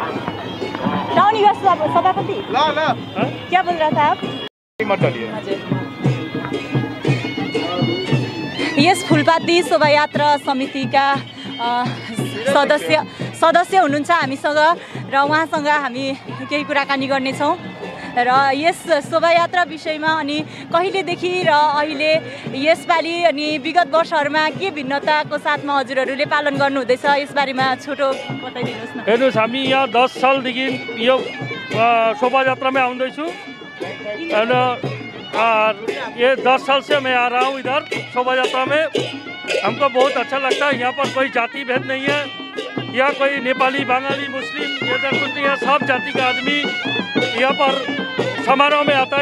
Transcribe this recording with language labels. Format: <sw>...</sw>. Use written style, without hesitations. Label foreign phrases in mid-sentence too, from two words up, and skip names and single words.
<hi>सभापति क्या बोल रहा था आप? मत डालिए।</hi> <ne>यस फुलपाती शोभायात्रा समितिका सदस्य हुनुहुन्छ हामीसँग र उहाँसँग हामी केही कुराकानी गर्नेछौँ र यस शोभायात्रा विषयमा अनि कहिलेदेखि र अहिले यसपालि अनि विगत वर्षहरूमा के भिन्नताको साथमा हजुरहरूले पालन गर्नुहुँदैछ यसबारेमा छोटो बताइदिनुहोस् न। हेर्नुहोस्, हामी यहाँ 10 सालदेखि यो शोभायात्रामा आउँदैछु</ne> <hi>और ये 10 साल से मैं आ रहा हूँ इधर शोभा यात्रा में। हमको बहुत अच्छा लगता है। यहाँ पर कोई जाति भेद नहीं है, यहाँ कोई नेपाली, बंगाली, मुस्लिम इधर कुछ नहीं है। सब जाति का आदमी यहाँ पर समारोह में आता है।</hi>